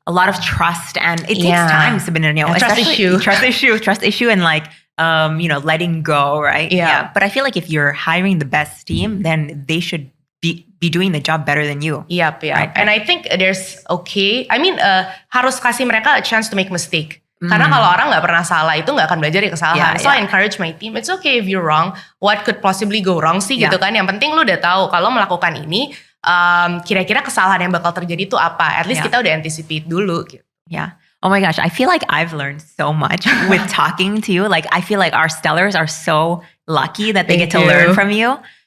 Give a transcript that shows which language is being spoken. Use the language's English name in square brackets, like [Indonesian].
[English] A lot of trust and it takes time sebenarnya. Trust issue and like letting go, right? Yeah. But I feel like if you're hiring the best team, then they should be doing the job better than you. Yep. Right? And I think there's [Indonesian] harus kasih mereka [English] a chance to make mistake. [Indonesian] Karena kalau orang gak pernah salah itu gak akan belajar dari kesalahan. [English] So I encourage my team, it's okay if you're wrong. What could possibly go wrong [Indonesian] sih gitu kan. Yang penting lu udah tahu kalau melakukan ini kira-kira kesalahan yang bakal terjadi itu apa. [English] At least [Indonesian] kita udah anticipate dulu gitu. [English] Yeah. Oh my gosh, I feel like I've learned so much with talking to you. Like I feel like our stellars are so lucky that they get to learn from you.